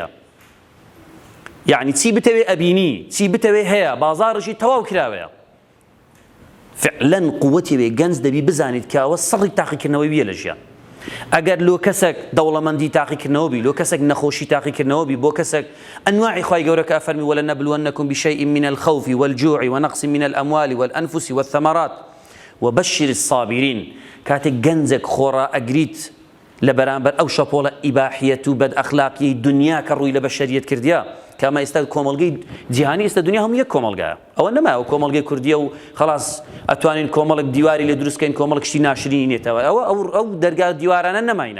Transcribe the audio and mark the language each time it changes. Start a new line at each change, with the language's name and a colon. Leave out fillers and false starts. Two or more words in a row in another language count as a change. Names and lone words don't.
Central Kurdish: یعنی چی بتەوێ ئەبینی، چی بتەوێ هەیە، بازاڕشی تەواو کراوەیە. فعلا قووەتی وێ گەنج دەبی بزانیت کەوە سەڕی تاقیکردنەوەی ویە لە ژیان. ئەگەر لۆ کەسێک دەوڵەمەندی تاقیکردنەوە بی، لۆ کەسێک نەخۆشی تاقیکردنەوە بی، بۆ کەسێک ئەنواعی خوای گەورە کە ئەفەرمی
Arabic: وَلَنَبْلُوَنَّكُمْ بِشَيْءٍ مِنَ الْخَوْفِ وَالْجُوعِ وَنَقْصٍ مِنَ الْأَمْوَالِ وَالْأَنْفُسِ وَالثَّمَرَاتِ وَبَشِّرِ الصَّابِرِينَ.
Central Kurdish: کاتێک گەنجێک خۆڕا ئەگریت لە بەرامبەر ئەو شەپۆڵە ئیباحیەت و بەد ئەخلاقی دنیا کە ڕووی لە بەشەریەت کردیا، کەمە ئێستا کۆمەڵگەی جیهانی ئێستا دنیا هەموو یەک کۆمەڵگایە، ئەوە نەمایە کۆمەڵگەی کوردیە و خلاص ئەتوانین کۆمەڵک دیواری لێ دروستکەین، کۆمەڵک شتی ناشرینی نێتەوە، ئەو دەرگا دیوارانە نەماینە.